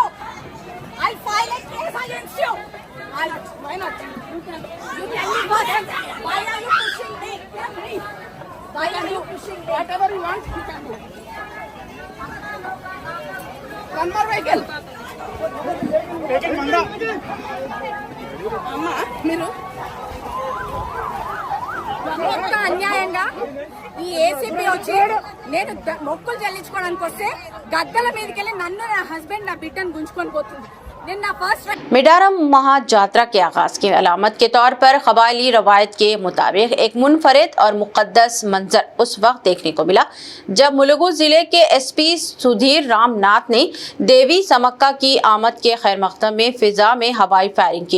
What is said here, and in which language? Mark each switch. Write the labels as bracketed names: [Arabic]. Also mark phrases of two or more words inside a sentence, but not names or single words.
[English] I'll file a case against you. Why not? You tell me first. Why are you pushing me? Why are you pushing me? Whatever you want, you can do. One more vehicle. [Telugu] అమ్మా మీరు ఒక్క అన్యాయంగా ఈ ఏసీపీ వచ్చి నేను మొక్కులు చెల్లించుకోవడానికి వస్తే గద్దల మీదకి వెళ్ళి నన్ను నా హస్బెండ్ నా బిడ్డను గుంజుకొని పోతుంది. నేను నా ఫస్ట్ [Urdu] میڈارم مہاجاترا کے آغاز کی علامت کے طور پر قبائلی روایت کے مطابق ایک منفرد اور مقدس منظر اس وقت دیکھنے کو ملا جب ملوگو ضلعے کے ایس پی سدھیر رامناتھ نے دیوی سمکا کی آمد کے خیر مقدم میں فضا میں ہوائی فائرنگ کی.